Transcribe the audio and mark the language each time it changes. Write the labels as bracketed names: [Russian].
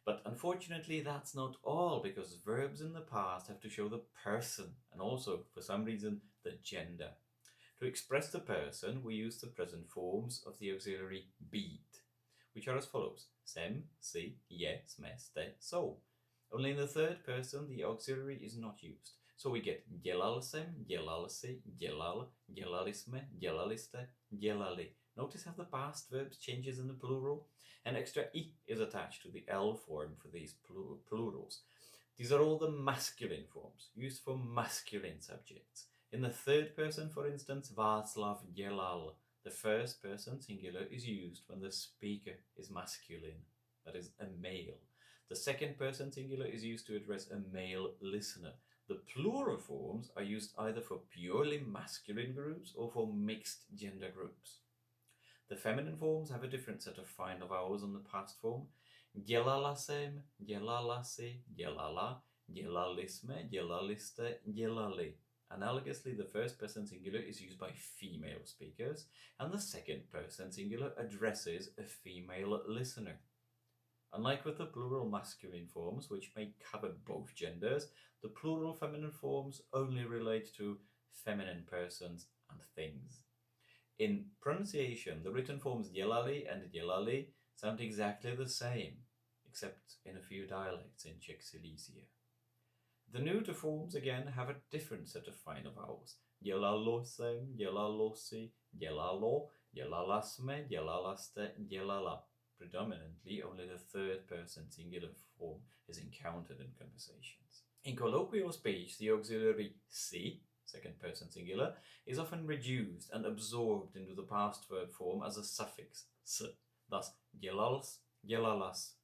[English] But unfortunately, that's not all, because verbs in the past have to show the person and also, for some reason, the gender. To express the person, we use the present forms of the auxiliary být, which are as follows: [Czech] sem, si, je, sme, ste, so. [English] Only in the third person, the auxiliary is not used. So we get [Czech] dělal jsem, dělal si, dělal, dělali jsme, dělali jste, dělali. [English] Notice how the past verbs changes in the plural? An extra I is attached to the L form for these plurals. These are all the masculine forms, used for masculine subjects. In the third person, for instance, Václav dělal. The first person singular is used when the speaker is masculine, that is, a male. The second person singular is used to address a male listener. The plural forms are used either for purely masculine groups or for mixed gender groups. The feminine forms have a different set of final vowels on the past form. [Czech] Dělala jsem, dělala si, dělala, dělali jsme, dělali jste, dělali. [English] Analogously, the first person singular is used by female speakers, and the second person singular addresses a female listener. Unlike with the plural masculine forms, which may cover both genders, the plural feminine forms only relate to feminine persons and things. In pronunciation, the written forms dělali and dělali sound exactly the same, except in a few dialects in Czech Silesia. The neuter forms again have a different set of final vowels. [Czech] Dělalo jsem, dělalo si, dělalo, dělala jsme, dělala jste, dělala. [English] Predominantly, only the third person singular form is encountered in conversations. In colloquial speech, the auxiliary si, second person singular, is often reduced and absorbed into the past verb form as a suffix s, thus [Czech] dělals, dělalas.